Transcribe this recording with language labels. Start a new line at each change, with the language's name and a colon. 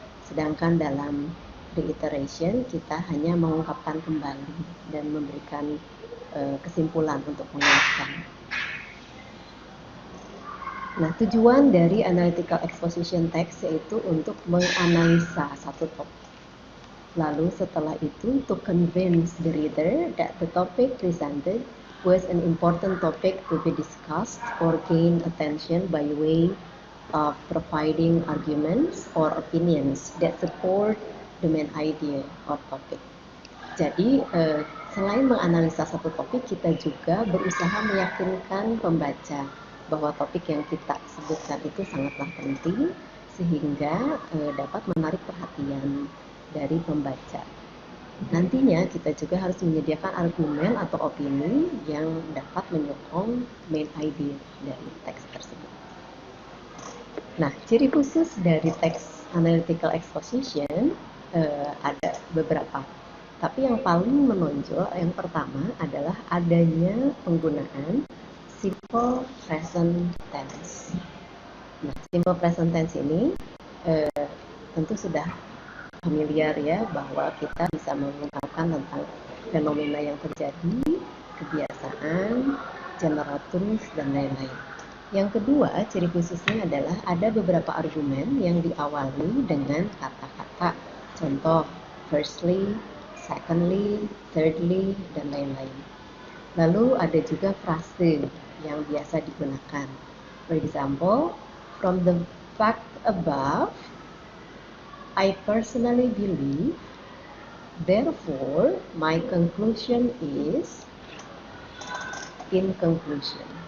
Indonesian: Sedangkan dalam reiteration kita hanya mengungkapkan kembali dan memberikan kesimpulan untuk menguatkan. Nah, tujuan dari analytical exposition text yaitu untuk menganalisa satu topik. Lalu setelah itu
English: to convince the reader that the topic presented was an important topic to be discussed or gain attention by way of providing arguments or opinions that support the main idea or topic.
Indonesian: Jadi selain menganalisa satu topik, kita juga berusaha meyakinkan pembaca bahwa topik yang kita sebutkan itu sangatlah penting sehingga dapat menarik perhatian dari pembaca. Nantinya kita juga harus menyediakan argumen atau opini yang dapat menyokong main idea dari teks tersebut. Nah, ciri khusus dari teks analytical exposition ada beberapa. Tapi yang paling menonjol yang pertama adalah adanya penggunaan simple present tense. Nah, simple present tense ini tentu sudah familiar ya, bahwa kita bisa mengungkapkan tentang fenomena yang terjadi, kebiasaan, general truth, dan lain-lain. Yang kedua, ciri khususnya adalah ada beberapa argumen yang diawali dengan kata-kata. Contoh, firstly, secondly, thirdly, dan lain-lain. Lalu ada juga frase yang biasa digunakan.
English: For example, from the fact above, I personally believe, therefore, my conclusion is, in conclusion.